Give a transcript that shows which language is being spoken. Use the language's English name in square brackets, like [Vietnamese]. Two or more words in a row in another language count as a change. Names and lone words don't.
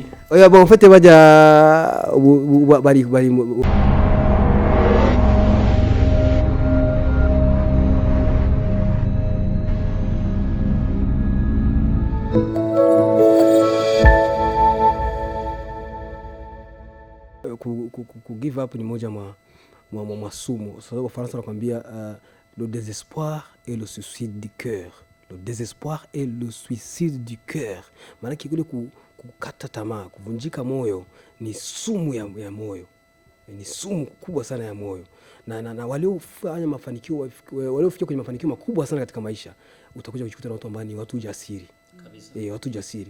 [Swahili] oya bo mfate baja bari ku give up ni moja mwa sumu. Sababu kwa Faransa wanakuambia [French] le désespoir et le suicide du cœur. Le désespoir et le suicide du cœur. [Swahili] Maana kile kukata tamaa, kuvunjika moyo ni sumu ya moyo. Ni sumu kubwa sana ya moyo. Na waliofanya mafanikio waliofikia kwenye mafanikio makubwa sana katika maisha, utakuja kujikuta na watu ambao ni watu jasiri. Kabisa. Watu jasiri.